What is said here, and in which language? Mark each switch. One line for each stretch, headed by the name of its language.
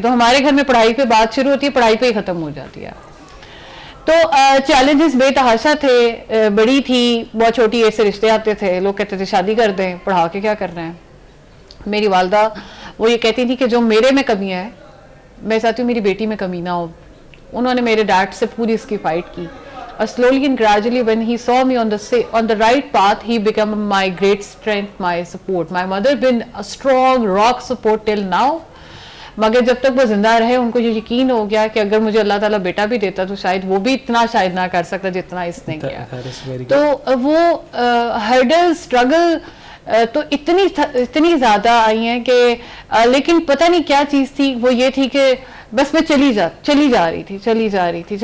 Urdu: تو ہمارے گھر میں پڑھائی پہ بات شروع ہوتی ہے, پڑھائی پہ ہی ختم ہو جاتی ہے. تو چیلنجز بے تحاشا تھے. بڑی تھی, بہت چھوٹی ایج سے رشتے آتے تھے, لوگ کہتے تھے شادی کر دیں, پڑھا کے کیا کرنا ہے. میری والدہ وہ یہ کہتی تھی کہ جو میرے میں کمیاں ہیں میں چاہتی ہوں میری بیٹی میں کمی نہ ہو. انہوں نے میرے ڈیڈ سے پوری اس کی فائٹ کی, اور
English: slowly and gradually when he saw me on the right path, he became my great strength, my support. My mother been a strong rock support till now.
Urdu: مگر جب تک وہ زندہ رہے ان کو یہ یقین ہو گیا کہ اگر مجھے اللہ تعالیٰ بیٹا بھی دیتا تو شاید وہ بھی اتنا شاید نہ کر سکتا جتنا اس نے کیا. تو وہ ہرڈل اسٹرگل تو اتنی زیادہ آئی ہیں کہ, لیکن پتہ نہیں کیا چیز تھی, وہ یہ تھی کہ بس میں چلی جا رہی تھی.